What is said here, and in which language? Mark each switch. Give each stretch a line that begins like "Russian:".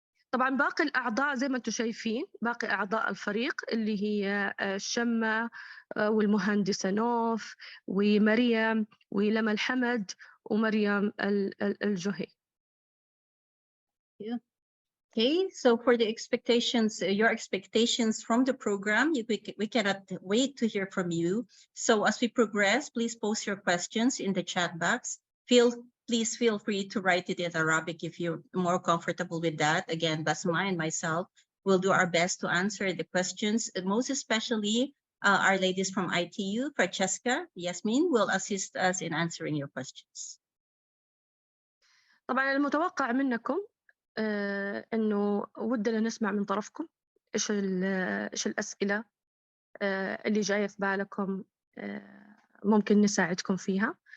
Arabic: طبعا باقي الأعضاء زي ما أنتم شايفين، باقي أعضاء الفريق اللي هي شمة والمهندسة نوف ومريم ولما الحمد ومريم الجهي. Yeah.
English: Okay, so for the expectations, your expectations from the program, we cannot wait to hear from you. So as we progress, please post your questions in the chat box. Please feel free to write it in Arabic if you're more comfortable with that. Again, Basma and myself will do our best to answer the questions. Most especially, our ladies from ITU, Francesca, Yasmine, will assist us in answering your questions.
Arabic: طبعا المتوقع منكم إنه ودنا نسمع من طرفكم إيش الأسئلة اللي جاية في بالكم، ممكن نساعدكم فيها.